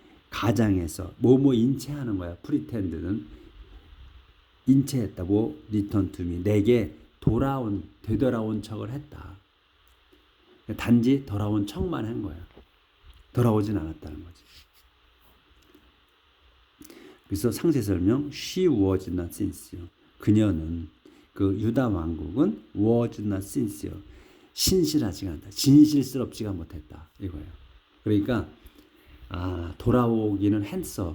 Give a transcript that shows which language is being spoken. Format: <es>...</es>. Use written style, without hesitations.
<ko>가장해서 인체하는 거야. pretend는 인체했다고</ko> <en>return to me.</en> <ko>내게 되돌아온 척을 했다. 단지 돌아온 척만 한 거야. 돌아오진 않았다는 거지. 그래서 상세 설명,</ko> <en>she was not sincere.</en> <ko>그녀는, 그 유다 왕국은</ko> <en>was not sincere.</en> <ko>신실하지가 않다. 진실스럽지가 못했다. 이거예요. 그러니까 돌아오기는 했어.</ko>